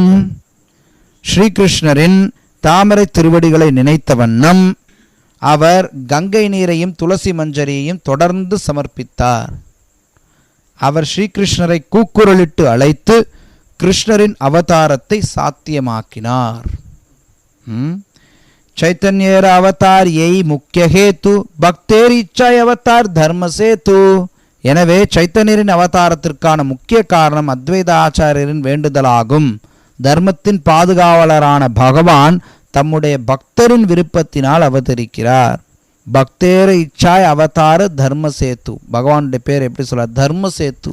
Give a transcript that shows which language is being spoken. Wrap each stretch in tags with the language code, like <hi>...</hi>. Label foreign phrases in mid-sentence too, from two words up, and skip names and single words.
<ta>ஸ்ரீகிருஷ்ணரின் தாமரை திருவடிகளை நினைத்த வண்ணம் அவர் கங்கை நீரையும் துளசி மஞ்சரியையும் தொடர்ந்து சமர்ப்பித்தார். அவர் ஸ்ரீகிருஷ்ணரை கூக்குரலிட்டு அழைத்து கிருஷ்ணரின் அவதாரத்தை சாத்தியமாக்கினார்.</ta> <bn>চৈতন্যের অবতার এই মুখ্য হেতু ভক্তের ইচ্ছা অবতার ধর্ম সেতু.</bn> <ta>எனவே சைத்தன்யரின் அவதாரத்திற்கான முக்கிய காரணம் அத்வைத ஆச்சாரியரின் வேண்டுதலாகும். தர்மத்தின் பாதுகாவலரான பகவான் தம்முடைய பக்தரின் விருப்பத்தினால் அவதரிக்கிறார்.</ta> <bn>ভক্তের ইচ্ছায় অবতার ধর্ম সেতু.</bn> <ta>பகவானுடைய பேர் எப்படி சொல்றார்?</ta> <bn>ধর্ম সেতু.</bn>